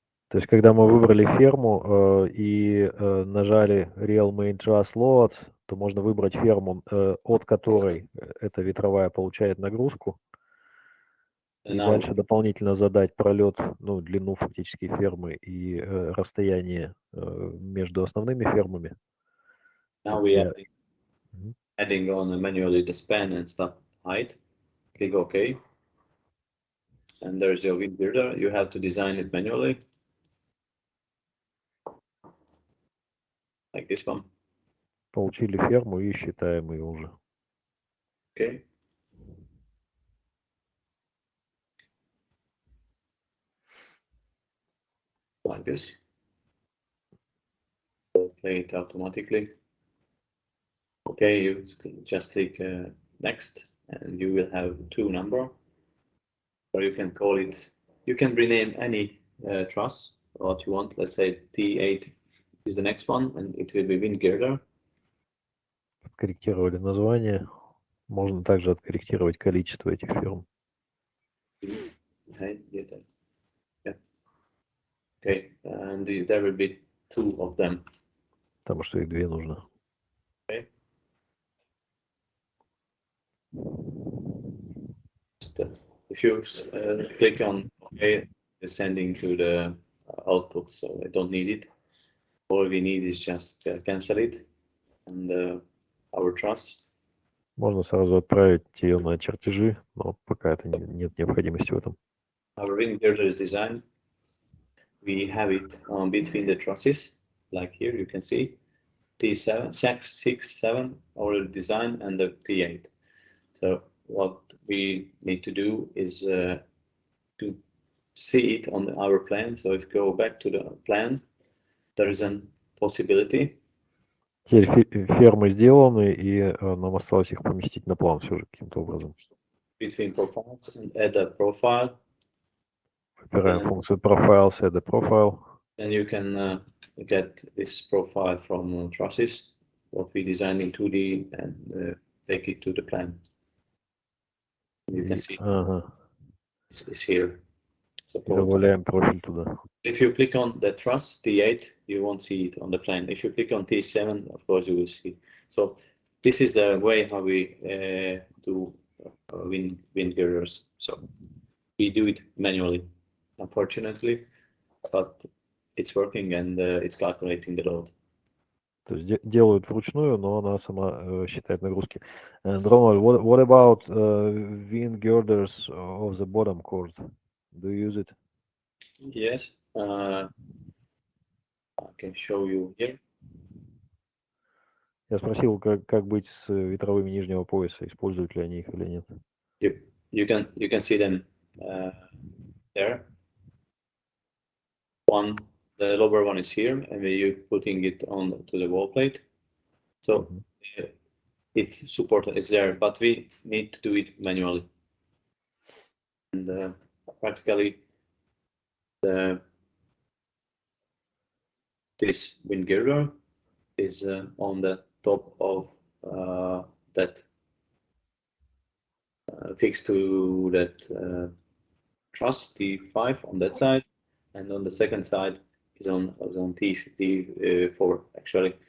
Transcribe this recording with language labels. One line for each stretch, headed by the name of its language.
Russian: То есть, когда мы выбрали ферму и нажали Real Main Truss Loads, то можно выбрать ферму, от которой эта ветровая получает нагрузку, и дальше дополнительно задать пролет, ну, длину фактически фермы и расстояние между основными фермами.
English: Now we are adding on manually the span and stuff height. Click OK. And there's your wind girder. You have to design it manually. Like this one.
Russian: Получили ферму и считаем ее уже.
English: Okay. Like this. We'll play it automatically. Okay, you just click next, and you will have two number, or you can call it. You can rename any truss what you want. Let's say T8 is the next one, and it will be wind girder.
Russian: Откорректировали название. Можно также откорректировать количество этих ферм.
English: Yeah. Okay, and there will be two of them.
Russian: Потому что их две нужно.
English: Okay. If you click on OK, it's sending to the output, so I don't need it. All we need is just cancel it and our truss.
Russian: Можно сразу отправить ее на чертежи, но пока это нет необходимости в этом.
English: Our wind girder is designed. We have it between the trusses, like here you can see, T7, 6, 7 already designed, and the T8. So what we need to do is to see it on our plan. So if you go back to the plan, there is a possibility.
Russian: Теперь фермы сделаны, и нам осталось их поместить на план все же каким-то образом.
English: Between profiles and add a profile.
Russian: Выбираем функцию profiles, add a profile.
English: Then you can get this profile from trusses, what we designed in 2D, and take it to the plan. You can see it's here. So
Russian: добавляем профиль туда.
English: If you click on the truss T8, you won't see it on the plan. If you click on T7, of course you will see it. So this is the way how we do wind girders. So we do it manually, unfortunately, but it's working and it's calculating the load.
Russian: То есть делают вручную, но она сама считает нагрузки.
English: And Ronald, what about wind girders of the bottom chord? Do you use it? Yes, I can show you here.
Russian: Я спросил, как быть с ветровыми нижнего пояса, используют ли они их или нет.
English: You can see them there. The lower one is here, and you're putting it on to the wall plate. So it's supported, it's there, but we need to do it manually. And practically, this wind girder is on the top of that fixed to that truss T5 on that side, and on the second side is on T4 actually.